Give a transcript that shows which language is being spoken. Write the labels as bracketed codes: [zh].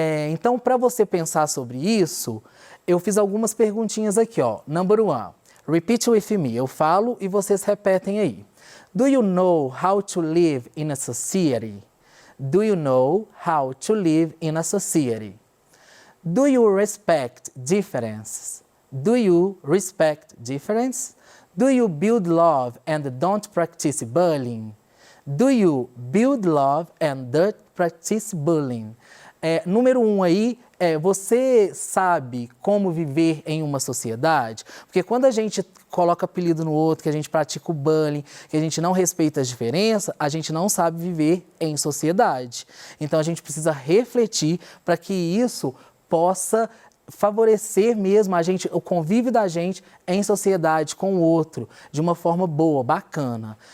[pt] Então, para você pensar sobre isso, eu fiz algumas perguntinhas aqui, ó. [en] Number 1. Repeat with me. [pt] Eu falo e vocês repetem aí. [en] Do you know how to live in a society? Do you know how to live in a society? Do you respect differences? Do you respect difference? Do you build love and don't practice bullying? Do you build love and don't practice bullying? [pt] Número 1 aí, você sabe como viver em uma sociedade? Porque quando a gente coloca apelido no outro, que a gente pratica o bullying, que a gente não respeita as diferenças, a gente não sabe viver em sociedade. Então, a gente precisa refletir para que isso possa favorecer mesmo o convívio da gente em sociedade com o outro, de uma forma boa, bacana.